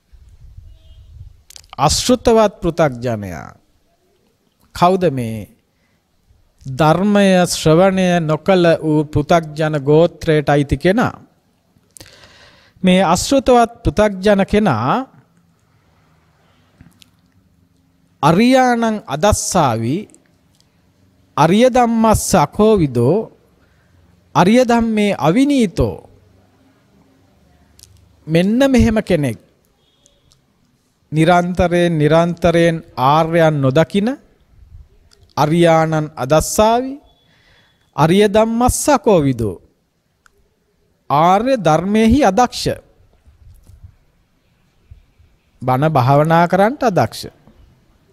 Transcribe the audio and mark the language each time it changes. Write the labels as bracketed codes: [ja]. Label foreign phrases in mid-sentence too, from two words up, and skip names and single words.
[si] අශෘතවත් පෘථග්ජනයා කවුද? මේ ධර්මය ශ්‍රවණය නොකළ වූ පෘථග්ජන ගෝත්‍රයට අයිති කෙනා. මේ අශෘතවත් පෘථග්ජන කෙනා [pi] අරියාණං අදස්සාවි අරිය ධම්මස්ස අකෝවිදෝ අරිය ධම්මේ අවිනීතෝ. [si] මෙන්න මෙහෙම කෙනෙක් නිරන්තරයෙන් ආර්යයන් නොදකින [pi] අරියාණං අදස්සාවි අරිය ධම්මස්ස අකෝවිදෝ [si] ආර්ය ධර්මයේහි අදක්ෂ, බණ භාවනා කරන්නට අදක්ෂ.